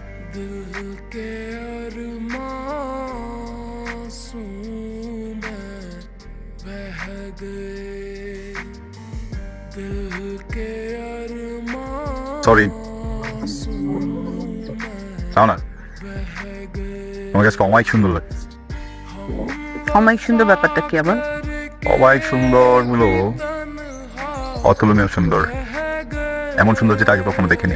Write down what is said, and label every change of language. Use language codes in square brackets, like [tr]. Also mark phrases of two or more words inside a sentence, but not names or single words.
[hi] दिल के अरमासूं में बह गए दिल के [bn] সরি [hi] अरमासूं [bn] তাও না [hi] बह गए [bn] তোমার কাছে অমায়িক সুন্দর লাগে। অমায়িক সুন্দর ব্যাপারটা কি আবার? অমায়িক সুন্দর হলো অতুলনীয় সুন্দর, এমন সুন্দর যেটা আগে কখনো দেখিনি।